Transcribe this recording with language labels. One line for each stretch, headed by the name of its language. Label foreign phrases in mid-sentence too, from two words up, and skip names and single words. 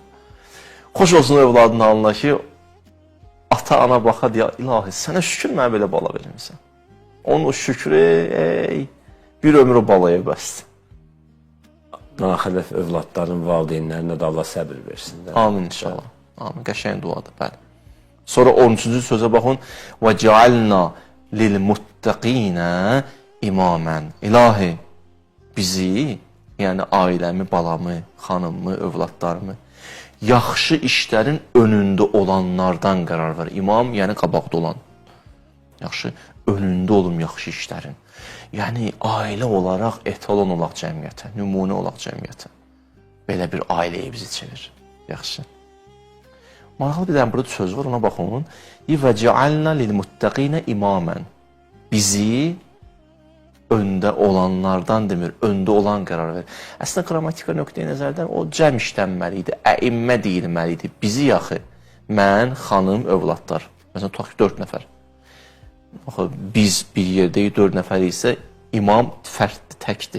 Azerbaijani: Xoş olsun övladın halına ki, ata-ana baxa deyə, ilahi, sənə şükür mənə belə bala vermirsən. Onun o şükrü, bir ömrü balaya bəsdir. Naxələf övladların valideynlərinə də Allah səbir versin.
Arabic: آمين إن شاء الله.
Azerbaijani: Amin, qəşəng duadır, bəli. Sonra 13-cü sözə baxın.
Arabic: وَجَعَلْنَا لِلْمُتَّقِينَ إِمَامًا
Azerbaijani: İlahi, bizi, yəni ailəmi, balamı, xanımı, övladlarımı, yaxşı işlərin önündə olanlardan qərar ver. İmam, yəni qabaqda olan. Yaxşı, önündə olum yaxşı işlərin. Yəni, ailə olaraq etalon olaq cəmiyyətə, nümunə olaq cəmiyyətə. Belə bir ailəyə bizi çevir. Yaxşı. Maraqlı bir dənə burada söz var, ona baxın.
Arabic: وَجَعَلْنَا لِلْمُتَّقِينَ إِمَامًا
Azerbaijani: Bizi öndə olanlardan demir, öndə olan qərar verir. Əslində, qrammatika nöqteyi nəzərdən o cəm işlənməli idi, əimmə deyilməli idi. Bizi yaxı, mən, xanım, övladlar. Məsələn, tutaq ki, 4 nəfər. Biz bir yerdəyik, 4 nəfər isə imam fərddir, təkdir.